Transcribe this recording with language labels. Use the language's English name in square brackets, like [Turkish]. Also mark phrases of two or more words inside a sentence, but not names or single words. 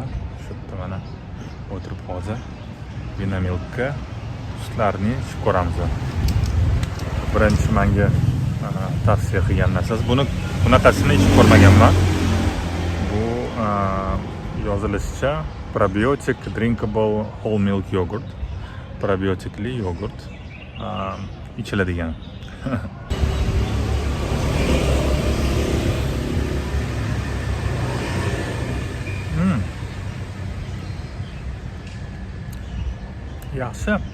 [Uzbek] Shu yerda mana o'tirib hozir Vinamilkka sutlarni ichib ko'ramiz. Birinchi menga tavsiya qilgan narsasi. Bunaqasini ichib ko'rmaganman. Bu yozilishicha [English] probiotic drinkable whole milk yogurt. [Uzbek] Probiotikli yogurt ichiladigan. Yaxshi.